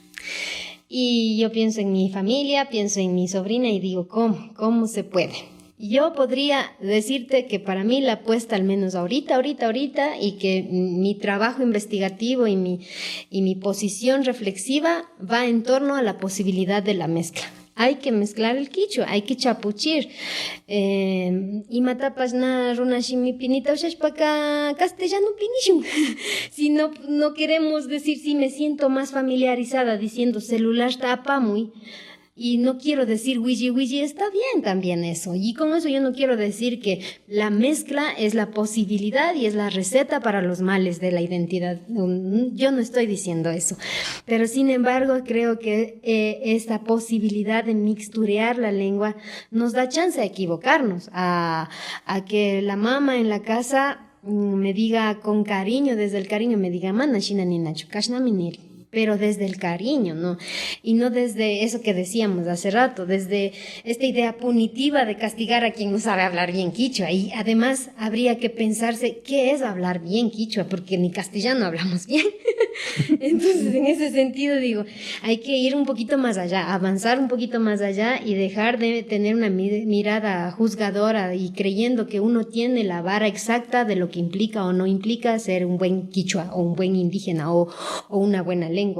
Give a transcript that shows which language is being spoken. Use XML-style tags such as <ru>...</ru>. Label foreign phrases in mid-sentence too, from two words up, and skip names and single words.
<es>Y yo pienso en mi familia, pienso en mi sobrina y digo, ¿cómo se puede? Yo podría decirte que para mí la apuesta, al menos ahorita, y que mi trabajo investigativo y mi posición reflexiva va en torno a la posibilidad de la mezcla. Hay que mezclar el quichua, hay que chapuchir.</es> <qu>Imatapas na runashimi pinita ushashpaka castellano pinishun.</qu> <es>Si no queremos decir, si me siento más familiarizada diciendo celular tapamuy, y no quiero decir wiji, está bien también eso. Y con eso yo no quiero decir que la mezcla es la posibilidad y es la receta para los males de la identidad. Yo no estoy diciendo eso. Pero sin embargo, creo que esta posibilidad de mixturear la lengua nos da chance a equivocarnos, a que la mamá en la casa me diga con cariño, desde el cariño me diga,</es> <qu>mana shina ni nacho, kashna miniri.</qu> <es>pero desde el cariño, ¿no? Y no desde eso que decíamos hace rato, desde esta idea punitiva de castigar a quien no sabe hablar bien quichua. Y además habría que pensarse qué es hablar bien quichua, porque ni castellano hablamos bien. Entonces, en ese sentido, digo, hay que ir un poquito más allá, avanzar un poquito más allá y dejar de tener una mirada juzgadora y creyendo que uno tiene la vara exacta de lo que implica o no implica ser un buen quichua o un buen indígena o una buena lengua.</es>